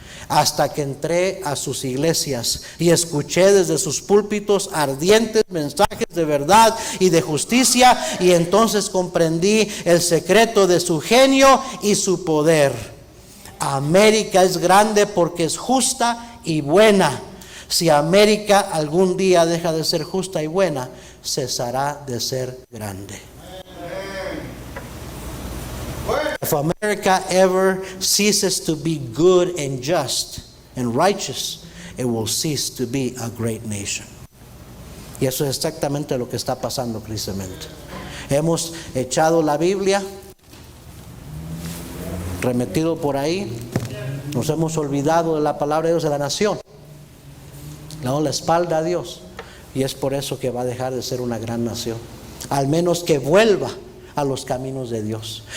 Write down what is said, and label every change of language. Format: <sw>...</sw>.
<es>Hasta que entré a sus iglesias y escuché desde sus púlpitos ardientes mensajes de verdad y de justicia, y entonces comprendí el secreto de su genio y su poder. América es grande porque es justa y buena. Si América algún día deja de ser justa y buena, cesará de ser grande.</es> <en>If America ever ceases to be good and just and righteous, it will cease to be a great nation.</en> <es>Y eso es exactamente lo que está pasando precisamente. Hemos echado la Biblia, remetido por ahí, nos hemos olvidado de la palabra de Dios de la nación, le damos la espalda a Dios, y es por eso que va a dejar de ser una gran nación, al menos que vuelva a los caminos de Dios.</es>